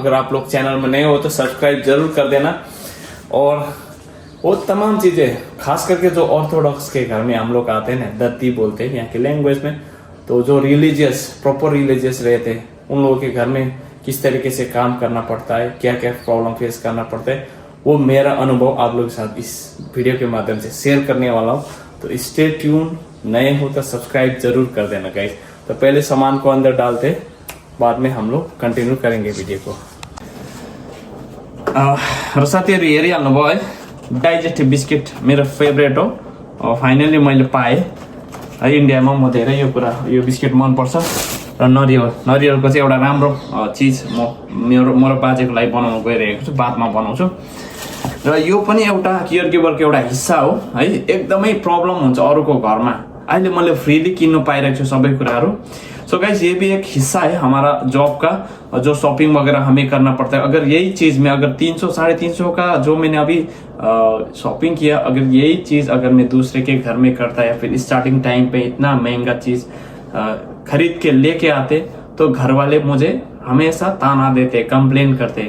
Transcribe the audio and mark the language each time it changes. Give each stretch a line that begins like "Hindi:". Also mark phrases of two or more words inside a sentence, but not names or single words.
Hindi: अगर आप लोग चैनल में नए हो तो सब्सक्राइब जरूर कर देना। और वो तमाम चीज़ें खास करके जो ऑर्थोडॉक्स के घर में हम लोग आते हैं ना, दत्ती बोलते हैं यहाँ के लैंग्वेज में, तो जो रिलीजियस
English: proper religious
Hindi: रहते हैं उन लोगों के घर में किस तरीके से काम करना पड़ता है, क्या क्या
English: problem face
Hindi: करना पड़ता है, वो मेरा अनुभव आप लोगों के साथ इस वीडियो के माध्यम से शेयर करने वाला हूँ।
English: तो stay tune.
Hindi: नए हो तो सब्सक्राइब जरूर कर देना गाइस। तो पहले सामान को अंदर डालते, बाद में हम लोग कंटिन्यू करेंगे वीडियो को।
Nepali: साथीहरु हेरिहाल्नु भयो है,
English: digestive biscuit
Nepali: मेरो फेभरेट हो। फाइनली मैले पाएँ है। इन्डियामा म धेरै यो बिस्किट मनपर्छ। र नरिवलको चाहिँ एउटा राम्रो चिज मेरो बाजेको लागि बनाउन गइरहेको छु, बादमा बनाउँछु। र यो पनि एउटा केयर गिभरको एउटा हिस्सा हो है। एकदमै प्रब्लम हुन्छ अरूको घरमा, अहिले मैले फ्रीली किन्नु पाइरहेको छु सबै कुराहरू।
English: so guys
Hindi: ये भी एक हिस्सा है हमारा जॉब का, जो शॉपिंग वगैरह हमें करना पड़ता है। अगर यही चीज़ में अगर 300 350 का जो मैंने अभी शॉपिंग किया, अगर यही चीज़ अगर मैं दूसरे के घर में करता या फिर
English: starting time
Hindi: पे इतना महंगा चीज़ खरीद के लेके आते, तो घर वाले मुझे हमेशा ताना देते, कंप्लेन करते।